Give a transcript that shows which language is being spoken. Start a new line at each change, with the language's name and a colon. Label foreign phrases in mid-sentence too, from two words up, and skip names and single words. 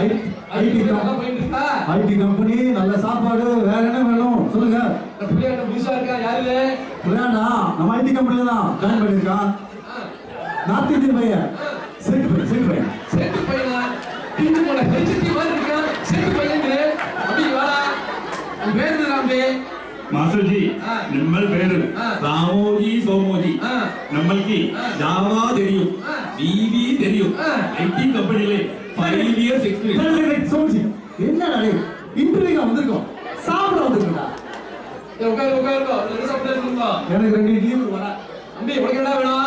English: IT company,
Tamil: நல்ல சாப்பாடு, வேற என்ன வேணும் சொல்லுங்க. புரியாத புதுசா இருக்கா? யாரு? புரியாதா? நம்ம ஐடி கம்பெனில தான் ஜாயின் பண்ணிருக்கான்.
English: North Indian
Tamil: பையன். செட்டு பையன். செட்டு பையனா? பிஞ்சு போன ஹெச்டி மாதிரி இருக்கான். செட்டு பையன் அப்படி வாடா. உன் பேர் என்ன ராம்பே?
Telugu: మాస్టర్ జీ నిమ్మల్ పేరు
Tamil: రామోజీ సోమోజీ நம்மளுக்கு ஜாவா தெரியும், டிவி தெரியும், ஐடி கம்பெனில
English: 5 years experience.
Tamil: சோமஜி என்னடா இன்டர்வியூக்கு வந்திருக்கோம், சாப்பிட வந்திருக்கா? உட்காரு உட்காருங்க. என்ன சாப்பிடுறீங்க? எனக்கு 2 இட்லி வர. அம்பி உனக்கு என்ன வேணும்?